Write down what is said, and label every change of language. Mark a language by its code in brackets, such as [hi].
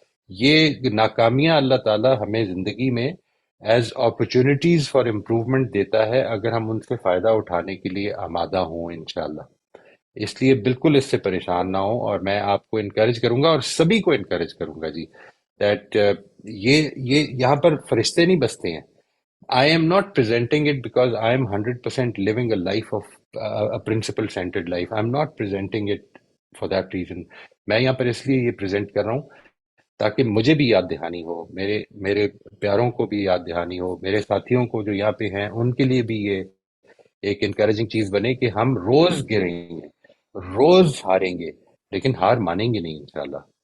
[ur] یہ ناکامیاں اللہ تعالیٰ ہمیں زندگی میں [en] as opportunities for improvement [ur] دیتا ہے اگر ہم ان سے فائدہ اٹھانے کے لیے آمادہ ہوں انشاءاللہ. اس لیے بالکل اس سے پریشان نہ ہوں, اور میں آپ کو انکریج کروں گا اور سبھی کو انکریج کروں گا جی دیٹ یہ یہاں پر فرشتے نہیں بستے ہیں. [en] I am not presenting it because I am 100% living a life of a principle centered life. I'm not presenting it for that reason. [ur] میں یہاں پر اس لیے یہ پریزنٹ کر رہا ہوں تاکہ مجھے بھی یاد دہانی ہو, میرے پیاروں کو بھی یاد دہانی ہو, میرے ساتھیوں کو جو یہاں پہ ہیں ان کے لیے بھی یہ ایک انکریجنگ چیز بنے کہ ہم روز گریں گے, روز ہاریں گے, لیکن ہار مانیں گے نہیں انشاءاللہ.